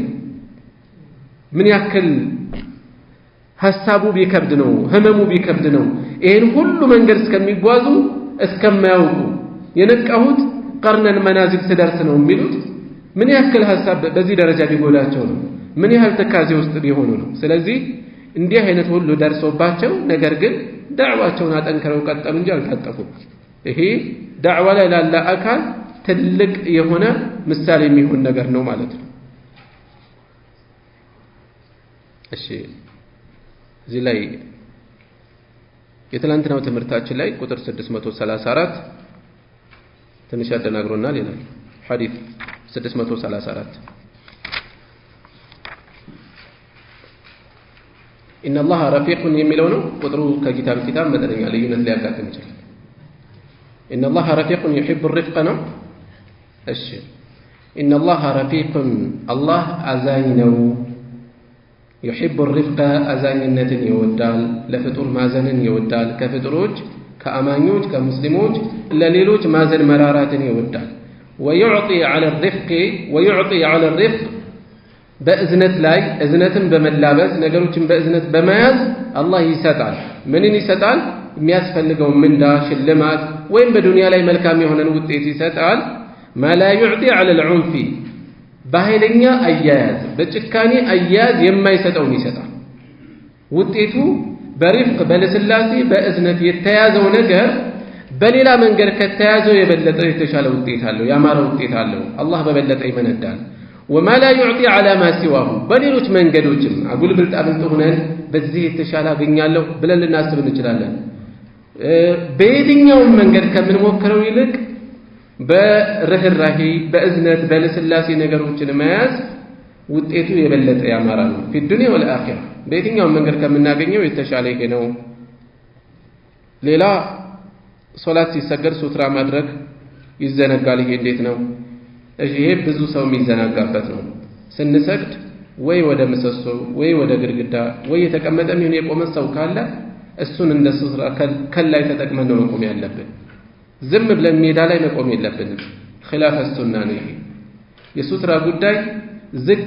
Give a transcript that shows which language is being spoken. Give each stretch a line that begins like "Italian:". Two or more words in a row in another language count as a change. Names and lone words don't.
Amharic: ምን ያክል ሐሳቡ ቢከብድ ነው ህመሙ ቢከብድ ነው ይሄን ሁሉ መንገድ እስከሚጓዙ እስከማያውቁ የነቃሁት ቀርነን መናዚል ስደርስ ነው የሚሉት ምን ያክል ሐሳብ በዚህ ደረጃ ቢጎዳቸው ነው ምን ያህል ተካዜ ውስጥ ቢሆኑ ነው። ስለዚህ እንዲህ አይነት ሁሉ ደርሶባቸው ነገር ግን ዳዕዋቸውን አጠንክረው ቀጠሉ እንጂ አልታጠፉም። ይሄ ዳዕዋ ላይ ላለ አካል ትልቅ የሆነ ምሳሌ የሚሆን ነገር ነው ማለት ነው። እሺ እዚህ ላይ የትላንትናው ትምህርታችን ላይ ቁጥር 634 ትንሽ ያደናግሮናል ይላል ሐዲስ 634
Arabic: إن الله رفيق
Amharic: የሚለው ነው። ቁጥሩ ከኪታብ መጠነኛ ልዩነት ሊያጋጥም ይችላል።
Arabic: إن الله رفيق يحب
Amharic: الرفق ነው። እሺ
Arabic: إن الله رفيق
Amharic: الله አዛኝ ነው።
Arabic: يحب الرفق
Amharic: አዛኝነትን ይወዳል። ለፍጡር ማዘንን ይወዳል። ከፍጡሮች ከአማኞች ከሙስሊሞች ለሌሎች ማዘን መራራትን ይወዳል።
Arabic: ويعطي على الرفق
Amharic: በእዝነት ላይ እዝነትን በመላበስ ነገሮችን በእዝነት በመያዝ አላህ ይሰጣል። ምንን ይሰጣል? የሚያስፈልገው ምንዳ ሽልማት ወይም በዱንያ ላይ መልካም የሆነን ውጤት ይሰጣል።
Arabic: ما لا يعطي على العنف
Amharic: በኃይለኛ አያያዝ በጭካኔ አያያዝ የማይሰጠውን ይሰጣል። ውጤቱ በሪፍቅ በለስላሴ በእዝነት የተያዘው ነገር በሌላ መንገድ ከተያዘው የበለጠ የተሻለ ውጤት አለው፣ ያማረ ውጤት አለው። አላህ በበለጠ ይመነዳል።
Arabic: وما لا يعطي على ما سواه
Amharic: በሌሎች መንገዶችም አጉል ብልጣብልጥ ሆነን በዚህ የተሻለ አገኛለሁ ብለን ልናስብ እንችላለን። በየትኛውም መንገድ ከምንሞክረው ይልቅ በርህራሄ በእዝነት በለስላሴ ነገሮችን መያዝ ውጤቱ የበለጠ ያማረ ነው።
Arabic: في الدنيا والآخرة
Amharic: በየትኛውም መንገድ ከምናገኘው የተሻለ ይሄ ነው። ሌላ ሶላት ሲሰገድ ሱትራ ማድረግ ይዘነጋል። ይሄ እንዴት ነው? ይሄ ብዙ ሰው የሚዘናጋበት ነው። ስንሰግድ ወይ ወደ ምሰሶ ወይ ወደ ግድግዳ ወይ የተቀመጠም ይሁን የቆመ ሰው ካለ እሱን እንደ ሱትራ ከላይ ተጠቅመን ነው መቆም ያለብን። ዝም ብለን ሜዳ ላይ መቆም የለብንም። ኺላፍ ሱና ነው። ይሄ የሱትራ ጉዳይ ዝቅ